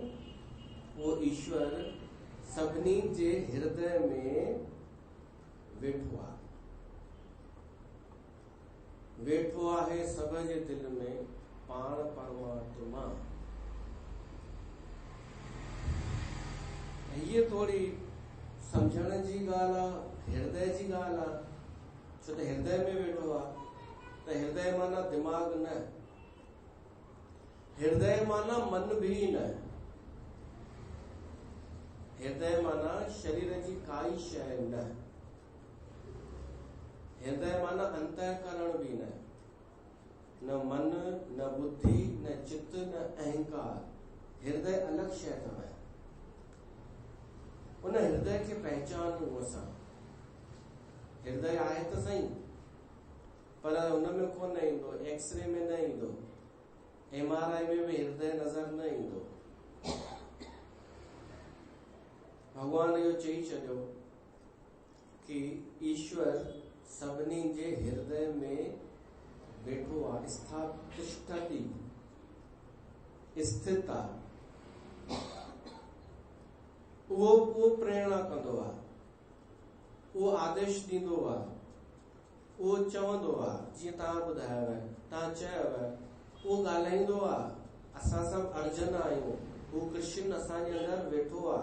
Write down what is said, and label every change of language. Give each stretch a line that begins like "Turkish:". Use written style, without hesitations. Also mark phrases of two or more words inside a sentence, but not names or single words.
Sindhi: वो ईश्वर सभिनी जे हृदय में वेठो आहे सब जे दिल में पाण परमात्मा। ये थोड़ी समझण जी ॻाल्हि आहे, हृदय जी ॻाल्हि आहे, छो त हृदय में वेठो आहे। त हृदय माना दिमाग़ न, हृदय माना मन भी न, हृदय माना शरीर जी काई शय न, हृदय माना अंतःकरण भी न मन, न बुद्धि, न चित्त, न अहंकार। हृदय अलग शय अथव। उन हृदय के पहचानूं असां। हृदय आहे त सही, पर उन में कोन ईंदो, एक्सरे में न ईंदो, MRI में भी हृदय नज़र न ईंदो। भगवान इहो चई छॾियो कि ईश्वर सभिनी जे हृदय में वेठो आहे, तिष्ठति, स्थित आहे। उहो प्रेरणा कंदो आहे, उहो आदेश ॾींदो आहे, उहो चवंदो आहे। जीअं तव्हां ॿुधायव, तव्हां चयव, उहो ॻाल्हाईंदो आहे। असां सभु अर्जुन आहियूं, उहो कृष्ण असांजे अंदरि वेठो आहे।